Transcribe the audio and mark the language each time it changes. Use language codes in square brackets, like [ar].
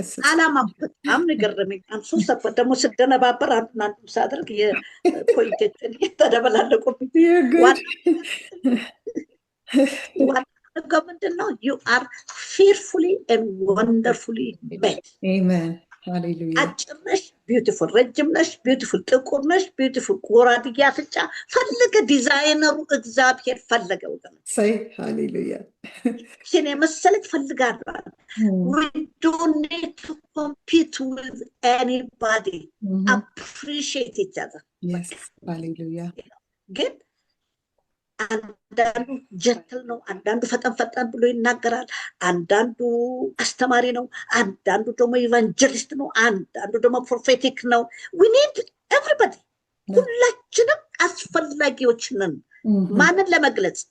[am] አላማ በጣም ነገረመኝ። አንሶ ሰፈር ደግሞ ስደነባበር አንዱን ሳደርግ የፖይንቶችን እየተደበላለቁብኝ ዋናው ምንድን ነው? [en] ዩ አር ፊርፉሊ ኤንድ ወንደርፉሊ ሜድ። [am] አሜን ሃሌሉያ። አጭር ነሽ ቢዩቲፉል፣ ረጅም ነሽ ቢዩቲፉል፣ ጥቁር ነሽ ቢዩቲፉል፣ ጎራድያ አፍንጫ ፈለገ ዲዛይነሩ እግዚአብሔር ፈለገ። ወገኖች ሃሌሉያ ይህን የመሰለች ፈልጋለሁ። [en] we don't need to compete with anybody. appreciate each other። [am] yes ሃሌሉያ። ግን አንዳንዱ ጀንትል ነው፣ አንዳንዱ ፈጠን ፈጠን ብሎ ይናገራል፣ አንዳንዱ አስተማሪ ነው፣ አንዳንዱ ደግሞ ኢቫንጀሊስት ነው፣ አንዳንዱ ደግሞ ፕሮፌቲክ ነው። [en] we need everybody። [am] ሁላችንም አስፈላጊዎች ነን። ማንን ለመግለጽ?